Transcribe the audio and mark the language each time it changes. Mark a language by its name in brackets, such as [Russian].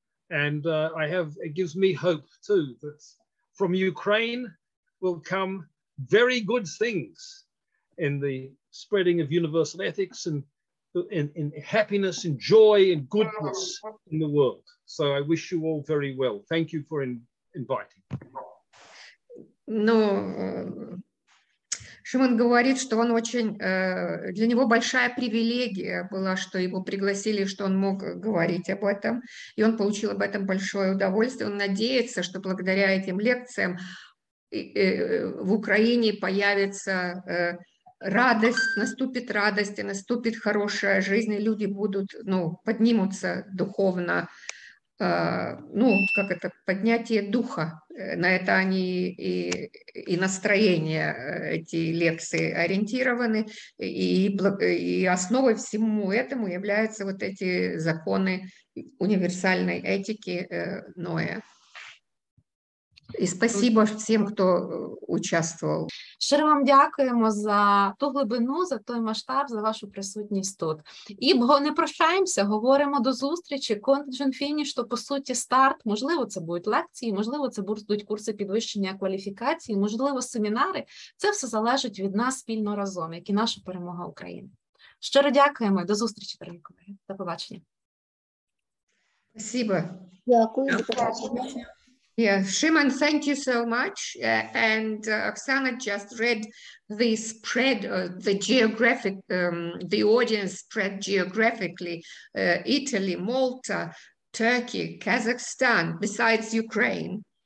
[English] And it gives me hope too, that from Ukraine will come very good things in the spreading of universal ethics and in happiness and joy and goodness in the world. So I wish you all very well. Thank you for inviting. [Russian] Ну, Шимон говорит, что он очень, для него большая привилегия была, что его пригласили, что он мог говорить об этом, и он получил об этом большое удовольствие. Он надеется, что благодаря этим лекциям в Украине появится радость, наступит радость, и наступит хорошая жизнь, и люди будут, поднимутся духовно, как это, поднятие духа. На это они и настроение, эти лекции ориентированы, и основой всему этому являются вот эти законы универсальной этики Ноя. [Ukrainian] І спасибо всім, хто участвував. Щиро вам дякуємо за ту глибину, за той масштаб, за вашу присутність тут. І не прощаємося, говоримо до зустрічі. Контингент фініш, то по суті старт. Можливо, це будуть лекції, можливо, це будуть курси підвищення кваліфікації, можливо, семінари. Це все залежить від нас спільно разом, як і наша перемога України. Щиро дякуємо і до зустрічі, дорогі колеги. До побачення. [Russian] Спасибо. [Ukrainian] Дякую, до побачення. [English] Yeah, Shimon, thank you so much. And Oksana just read the spread, the geographic, the audience spread geographically, Italy, Malta, Turkey, Kazakhstan, besides Ukraine.